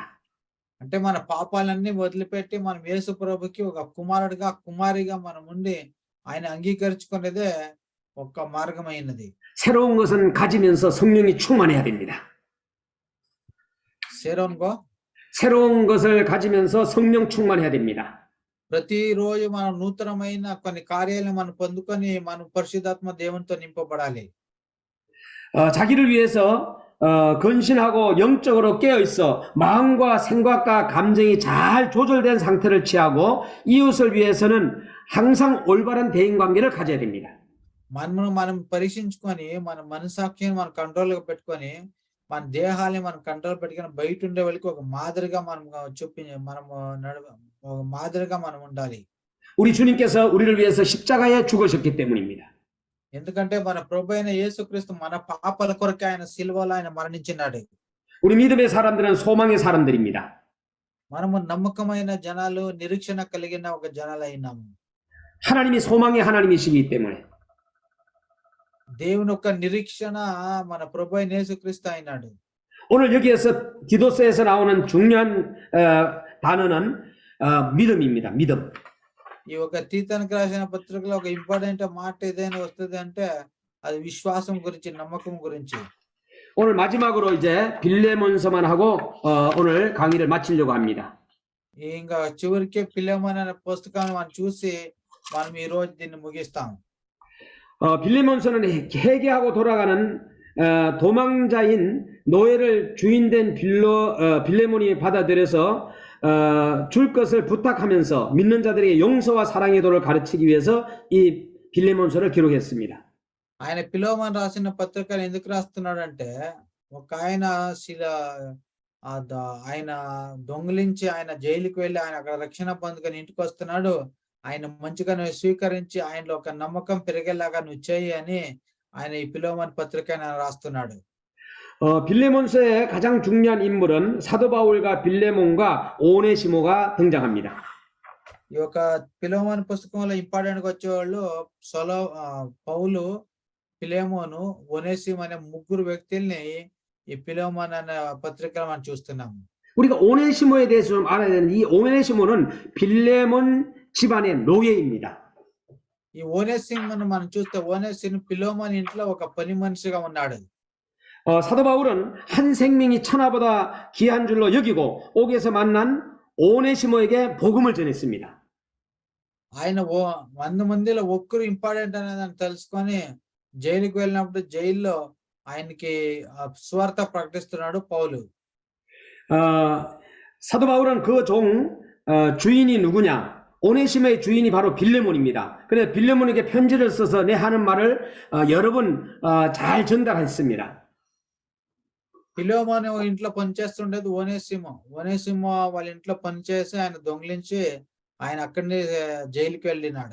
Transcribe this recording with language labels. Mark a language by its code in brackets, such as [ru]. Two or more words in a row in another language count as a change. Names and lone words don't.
[te] అంటే మన పాపాలన్నీ వదిలిపెట్టి మనం యేసు ప్రభుకి ఒక కుమారుడిగా కుమారిగా మనం ఉండి ఆయన అంగీకరించుకునేదే ఒక మార్గమైనది. [ko] 새로운 것은 가지면서 성령이 충만해야 됩니다. 새로운 것을 가지면서 성령 충만해야 됩니다. [te] ప్రతిరోజు మనం నూతనమైన కొన్ని కార్యాలను మనం పొందుకొని మనం పరిశుద్ధాత్మ దేవునితో నింపబడాలి. [ko] 자기를 위해서 건신하고 영적으로 깨어 있어 마음과 생각과 감정이 잘 조절된 상태를 취하고 이웃을 위해서는 항상 올바른 대인 관계를 가져야 됩니다. [te] మనం పరీక్షించుకొని మన మనసాక్షిని మన కంట్రోల్ గా పెట్టుకొని మన దేహాన్ని మనం కంట్రోల్ పెట్టుకొని బయట ఉండే వాళ్ళకి ఒక మాదిరిగా మనం మాదిరిగా మనం ఉండాలి. [ko] 우리 주님께서 우리를 위해서 십자가에 죽으셨기 때문입니다. [te] ఎందుకంటే మన ప్రభు అయిన యేసుక్రీస్తు మన పాపాల కొరకు ఆయన సిలువలో ఆయన మరణించినాడు. [ko] 우리 믿음의 사람들은 소망의 사람들입니다. [te] మనము నమ్మకమైన జనాలు, నిరీక్షణ కలిగిన ఒక జనాలు అయినాము. [ko] 하나님이 소망의 하나님이시기 때문에. [te] దేవుని యొక్క నిరీక్షణ మన ప్రభు అయిన యేసుక్రీస్తు అయినాడు. [ko] 오늘 여기에서 디도서에서 나오는 중요한 단어는 믿음입니다. 믿음. [te] ఈ ఒక తీతానికి రాసిన పత్రికలో ఒక ఇంపార్టెంట్ మాట ఏదైనా వస్తుంది అంటే అది విశ్వాసం గురించి, నమ్మకం గురించి. [ko] 오늘 마지막으로 이제 빌레몬서만 하고 오늘 강의를 마치려고 합니다. [te] ఇంకా చివరికి పిల్లమని అనే పుస్తకాన్ని మనం చూసి మనం ఈ రోజు దీన్ని ముగిస్తాం. [ko] 빌레몬서는 회개하고 돌아가는 도망자인 노예를 주인된 빌레몬이 받아들여서 줄 것을 부탁하면서 믿는 자들에게 용서와 사랑의 도를 가르치기 위해서 이 빌레몬서를 기록했습니다. [te] ఆయన పిలవమని రాసిన పత్రికను ఎందుకు రాస్తున్నాడంటే ఒక ఆయన ఆయన దొంగిలించి ఆయన జైలుకి వెళ్ళి ఆయన అక్కడ రక్షణ పొందుకొని ఇంటికి వస్తున్నాడు. ఆయన మంచిగా నువ్వు స్వీకరించి ఆయనలో ఒక నమ్మకం పెరిగేలాగా నువ్వు చేయి అని ఆయన ఈ పిలవమని పత్రికను రాస్తున్నాడు. [ko] 빌레몬서의 가장 중요한 인물은 사도 바울과 빌레몬과 오네시모가 등장합니다. [te] ఈ యొక్క పిలవమని పుస్తకంలో ఇంపార్టెంట్ గా వచ్చేవాళ్ళు పౌలు, పిలేమోను, ఒనేసిము అనే ముగ్గురు వ్యక్తుల్ని ఈ పిలవమని అనే పత్రికలో మనం చూస్తున్నాము. [ko] 우리가 오네시모에 대해서 좀 알아야 되는 이 오네시모는 빌레몬 집안의 노예입니다. [te] ఈ ఓనేసిమును మనం చూస్తే ఓనేసిము పిలోమోను ఇంట్లో ఒక పని మనిషిగా ఉన్నాడు. [ko] 사도 바울은 한 생명이 천하보다 귀한 줄로 여기고 옥에서 만난 오네시모에게 복음을 전했습니다. [te] ఆయన 100 మందిలో ఒక్కరు ఇంపార్టెంట్ అనేదాన్ని తెలుసుకొని జైలుకి వెళ్ళినప్పుడు జైల్లో ఆయనకి సువార్త ప్రకటిస్తున్నాడు పౌలు. [ko] 사도 바울은 그 종 주인이 누구냐? 오네시모의 주인이 바로 빌레몬입니다. 그래서 빌레몬에게 편지를 써서 내 하는 말을 여러 번 잘 전달했습니다. [te] పిలోమోను ఇంట్లో పనిచేస్తుండేది ఓనేసిమో వాళ్ళ ఇంట్లో పనిచేసి ఆయన దొంగిలించి ఆయన అక్కడి జైలుకి వెళ్ళినాడు.